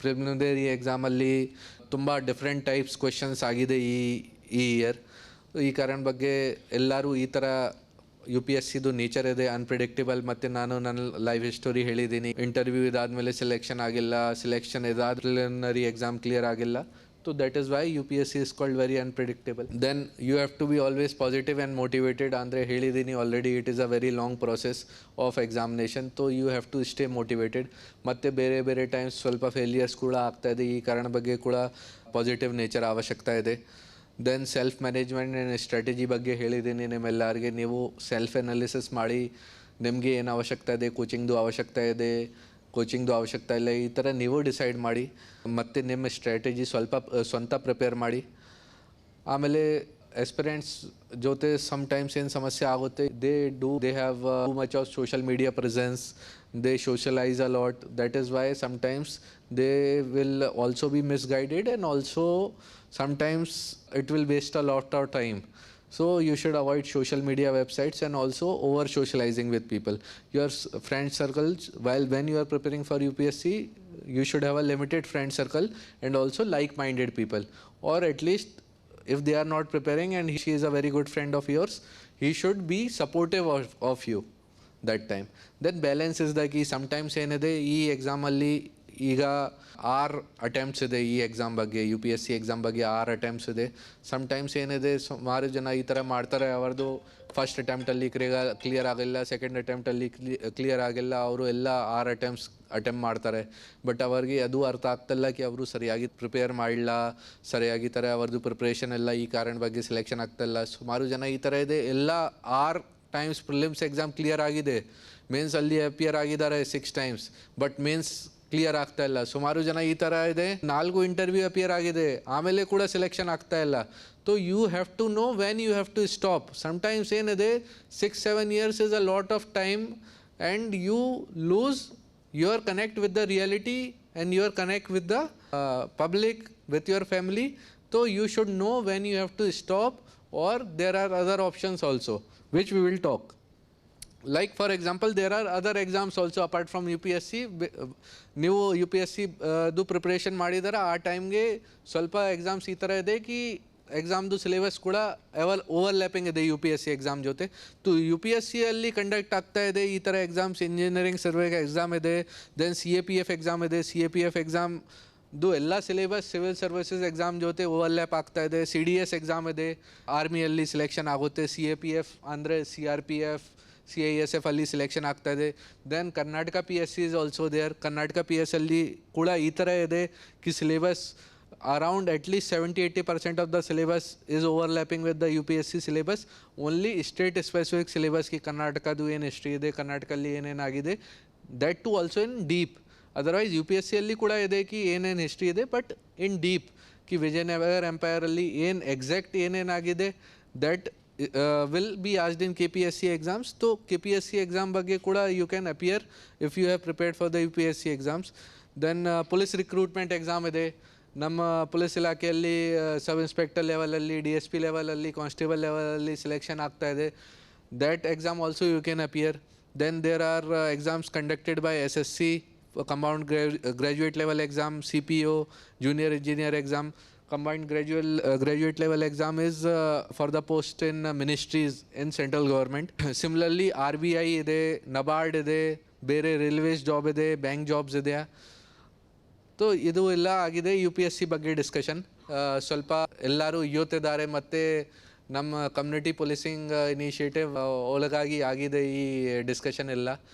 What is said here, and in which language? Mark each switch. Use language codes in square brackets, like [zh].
[kn] Preliminary ಎಕ್ಸಾಮಲ್ಲಿ ತುಂಬ different types questions ಆಗಿದೆ ಈ ಇಯರ್. ಈ ಕಾರಣ ಬಗ್ಗೆ ಎಲ್ಲರೂ ಈ ಥರ ಯು ಪಿ ಎಸ್ ಸಿದು ನೇಚರ್ ಇದೆ, ಅನ್ಪ್ರಿಡಿಕ್ಟೇಬಲ್. ಮತ್ತು ನಾನು ನನ್ನ ಲೈಫ್ ಸ್ಟೋರಿ ಹೇಳಿದ್ದೀನಿ. ಇಂಟರ್ವ್ಯೂ ಇದಾದಮೇಲೆ ಸೆಲೆಕ್ಷನ್ ಆಗಿಲ್ಲ, ಸೆಲೆಕ್ಷನ್ ಇದಾದ ಪ್ರಿಲಿಮಿನರಿ ಎಕ್ಸಾಮ್ ಕ್ಲಿಯರ್ ಆಗಿಲ್ಲ. [en] So that is why UPSC is called very unpredictable. Then you have to be always positive and motivated. [kn] Andre helidini [en] already, it is a very long process of examination. So you have to stay motivated. [kn] Matte bere times ಸ್ವಲ್ಪ failures ಕೂಡ ಆಗ್ತಾ ಇದೆ. ಈ ಕಾರಣ ಬಗ್ಗೆ ಕೂಡ positive nature ಅವಶ್ಯಕತೆ ಇದೆ. [en] then self management and strategy [kn] ಬಗ್ಗೆ ಹೇಳಿದ್ದೀನಿ ನಿಮ್ಮೆಲ್ಲರಿಗೆ. ನೀವು ಸೆಲ್ಫ್ ಅನಾಲಿಸಿಸ್ ಮಾಡಿ, ನಿಮಗೆ ಏನು ಅವಶ್ಯಕತೆ ಇದೆ, ಕೋಚಿಂಗ್ದು ಅವಶ್ಯಕತೆ ಇದೆ, ಕೋಚಿಂಗ್ದು ಅವಶ್ಯಕತೆ ಇಲ್ಲ, ಈ ಥರ ನೀವು ಡಿಸೈಡ್ ಮಾಡಿ. ಮತ್ತು ನಿಮ್ಮ ಸ್ಟ್ರಾಟಜಿ ಸ್ವಂತ ಪ್ರಿಪೇರ್ ಮಾಡಿ. ಆಮೇಲೆ ಎಸ್ಪಿರೆಂಟ್ಸ್ ಜೊತೆ ಸಮ್ಟೈಮ್ಸ್ ಏನು ಸಮಸ್ಯೆ ಆಗುತ್ತೆ, [en] They have too much of social media presence, they socialize a lot. That is why sometimes they will also be misguided and also sometimes it will waste a lot of time. So you should avoid social media websites and also over socializing with people. Your friend circles, when you are preparing for UPSC, you should have a limited friend circle and also like-minded people. Or at least if they are not preparing and she is a very good friend of yours, he should be supportive of you that time. Then balance is the key. [kn] Sometimes ಏನದೆ ಈ ಎಕ್ಸಾಮಲ್ಲಿ ಈಗ 6 attempts ಇದೆ ಈ exam ಬಗ್ಗೆ, U P S C exam ಬಗ್ಗೆ 6 attempts ಇದೆ. Sometimes ಏನಿದೆ, ಸುಮಾರು ಜನ ಈ ಥರ ಮಾಡ್ತಾರೆ, ಅವ್ರದ್ದು ಫಸ್ಟ್ ಅಟೆಂಪ್ಟಲ್ಲಿ ಕ್ಲಿಯರ್ ಆಗಿಲ್ಲ, ಸೆಕೆಂಡ್ ಅಟೆಂಪ್ಟಲ್ಲಿ ಕ್ಲಿಯರ್ ಆಗಿಲ್ಲ, ಅವರು ಎಲ್ಲ 6 ಅಟೆಂಪ್ಟ್ ಮಾಡ್ತಾರೆ. ಬಟ್ ಅವ್ರಿಗೆ ಅದು ಅರ್ಥ ಆಗ್ತಿಲ್ಲ ಕಿ ಅವರು ಸರಿಯಾಗಿ ಪ್ರಿಪೇರ್ ಮಾಡಿಲ್ಲ, ಸರಿಯಾಗಿ ಥರ ಅವ್ರದ್ದು ಪ್ರಿಪ್ರೇಷನ್ ಎಲ್ಲ, ಈ ಕಾರಣ ಬಗ್ಗೆ ಸೆಲೆಕ್ಷನ್ ಆಗ್ತಾಯಿಲ್ಲ. ಸುಮಾರು ಜನ ಈ ಥರ ಇದೆ. ಎಲ್ಲ 6 ಟೈಮ್ಸ್ ಪ್ರಿಲಿಮ್ಸ್ ಎಕ್ಸಾಮ್ ಕ್ಲಿಯರ್ ಆಗಿದೆ, ಮೇನ್ಸಲ್ಲಿ ಅಪಿಯರ್ ಆಗಿದ್ದಾರೆ 6 ಟೈಮ್ಸ್, ಬಟ್ ಮೇನ್ಸ್ ಕ್ಲಿಯರ್ ಆಗ್ತಾ ಇಲ್ಲ. ಸುಮಾರು ಜನ ಈ ಥರ ಇದೆ, 4 ಇಂಟರ್ವ್ಯೂ ಅಪಿಯರ್ ಆಗಿದೆ, ಆಮೇಲೆ ಕೂಡ ಸೆಲೆಕ್ಷನ್ ಆಗ್ತಾ ಇಲ್ಲ. [en] So you have to know when you have to stop. Sometimes ಏನಿದೆ, 6-7 years is a lot of time and you lose your connect with the reality and your connect with the public, with your family. So you should know when you have to stop, or there are other options also, which we will talk. Like for example, there are other exams also apart from UPSC. [kn] ನೀವು U P S C ದು preparation ಮಾಡಿದರೆ ಆ ಟೈಮ್ಗೆ ಸ್ವಲ್ಪ exams ಈ ಥರ ಇದೆ ಕಿ ಎಕ್ಸಾಮ್ದು syllabus ಕೂಡ ಓವರ್ಲ್ಯಾಪಿಂಗ್ ಇದೆ U P S C exam ಜೊತೆ. ಯು ಪಿ ಎಸ್ ಸಿಯಲ್ಲಿ ಕಂಡಕ್ಟ್ ಆಗ್ತಾ ಇದೆ ಈ ಥರ ಎಕ್ಸಾಮ್ಸ್. ಇಂಜಿನಿಯರಿಂಗ್ ಸರ್ವೆಗೆ ಎಕ್ಸಾಮ್ ಇದೆ, ದೆನ್ CAPF ಎಕ್ಸಾಮ್ ಇದೆ. CAPF ಎಕ್ಸಾಮ್ದು ಎಲ್ಲ ಸಿಲೆಬಸ್ ಸಿವಿಲ್ ಸರ್ವಿಸಸ್ ಎಕ್ಸಾಮ್ ಜೊತೆ ಓವರ್ಲ್ಯಾಪ್ ಆಗ್ತಾ ಇದೆ. CDS ಎಕ್ಸಾಮ್ ಇದೆ, ಆರ್ಮಿಯಲ್ಲಿ ಸೆಲೆಕ್ಷನ್ ಆಗುತ್ತೆ. CAPF ಅಂದರೆ CRPF, CISF ಅಲ್ಲಿ ಸೆಲೆಕ್ಷನ್ ಆಗ್ತಾ ಇದೆ. [en] Then Karnataka PSC is also there. [kn] Karnataka PS ಅಲ್ಲಿ ಕೂಡ ಈ ಥರ ಇದೆ [en] ಕಿ syllabus around at least 70-80% of the syllabus is overlapping with the UPSC syllabus. [kn] Only state specific syllabus ಕಿ ಕರ್ನಾಟಕದು ಏನು ಹಿಸ್ಟ್ರಿ ಇದೆ, ಕರ್ನಾಟಕಲ್ಲಿ ಏನೇನಾಗಿದೆ, [en] That too also in deep. [kn] Otherwise UPSC ಅಲ್ಲಿ ಕೂಡ ಇದೆ ಕಿ ಏನೇನು ಹಿಸ್ಟ್ರಿ ಇದೆ, ಬಟ್ ಇನ್ ಡೀಪ್ ಕಿ ವಿಜಯನಗರ ಎಂಪೈರಲ್ಲಿ ಏನು exact ಏನೇನಾಗಿದೆ, that [en] will be asked in KPSC exams. तो KPSC exam ಬಗ್ಗೆ ಕೂಡ you can appear if you have prepared for the UPSC exams. Then police recruitment exam ಇದೆ. [kn] ನಮ್ಮ ಪೊಲೀಸ್ ಇಲಾಖೆಯಲ್ಲಿ ಸಬ್ ಇನ್ಸ್ಪೆಕ್ಟರ್ ಲೆವೆಲಲ್ಲಿ, DSP ಲೆವೆಲಲ್ಲಿ, constable ಲೆವೆಲಲ್ಲಿ ಸೆಲೆಕ್ಷನ್ ಆಗ್ತಾ ಇದೆ. [en] That exam also you can appear. Then there are exams conducted by SSC, combined graduate level exam, CPO, junior engineer exam. Combined graduate level exam is for the post in ministries in central government. [kn] Similarly, RBI ಇದೆ, NABARD ಇದೆ, ಬೇರೆ railways job ಇದೆ, bank jobs ಇದೆ. So ಇದು ಎಲ್ಲ ಆಗಿದೆ UPSC ಬಗ್ಗೆ discussion. ಸ್ವಲ್ಪ ಎಲ್ಲರೂ ಯೂತ್ ಇದ್ದಾರೆ ಮತ್ತು ನಮ್ಮ ಕಮ್ಯುನಿಟಿ ಪೊಲೀಸಿಂಗ್ ಇನಿಷಿಯೇಟಿವ್ ಒಳಗಾಗಿ ಆಗಿದೆ ಈ ಡಿಸ್ಕಷನ್ ಎಲ್ಲ.